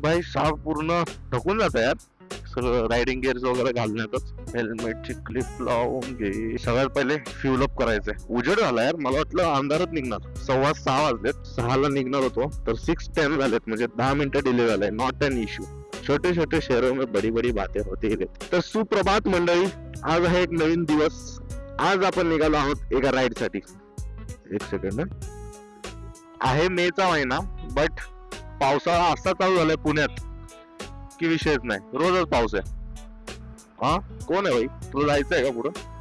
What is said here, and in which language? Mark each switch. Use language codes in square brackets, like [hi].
[mr] बाई साप पूर्ण ढकून जात यार सगळं. रायडिंग गिअर्स वगैरे घालण्यातच. हेल्मेटची क्लिप लावून घे. सगळ्यात पहिले फ्युल अप करायचंय. उजेड झाला यार, मला वाटलं अंधारात निघणार. 6:15 वाजलेत. 6ला निघणार होतो तर 6:10 झालेत, म्हणजे 10 मिनिटं डिले झालाय. [en] Not an issue. [hi] छोटे छोटे शहरों में बड़ी बड़ी बातें होती रहती. [mr] तर सुप्रभात मंडळी, आज आहे एक नवीन दिवस. आज आपण निघालो आहोत एका राईड साठी. एक सेकंड. आहे मेचा महिना, बट पावसाळा असा चालू झालाय पुण्यात की विषयच नाही. रोजच पाऊस आहे. हा कोण आहे भाई? तुला जायचंय का पुढं?